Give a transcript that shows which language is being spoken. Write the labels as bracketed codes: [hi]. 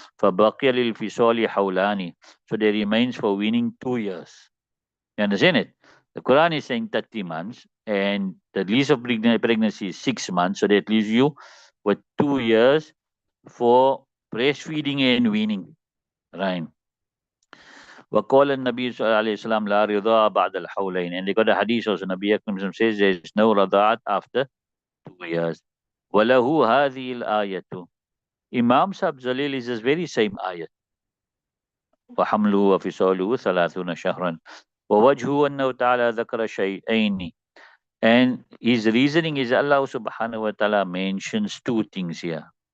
[ar] فبقي للفصال حولان, [en] so there remains for weaning 2 years. You understand it? The Quran is saying 30 months, and the least of pregnancy is 6 months, so that leaves you with 2 years for breastfeeding and weaning. Right. [ar] وقال النبي صلى الله عليه وسلم لا رضاء بعد الحولين, [en] and they got a hadith also. Nabi Akram says there is no rada'at after 2 years. [ar] وله هذه الآية. [en] Imam Sahib Zalil is this very same ayat. [ar] وحمله وفصاله 30 شهرا. ووجهه أنه تعالى ذكر شيئين, [en] and his reasoning is Allah subhanahu wa ta'ala mentions two things here.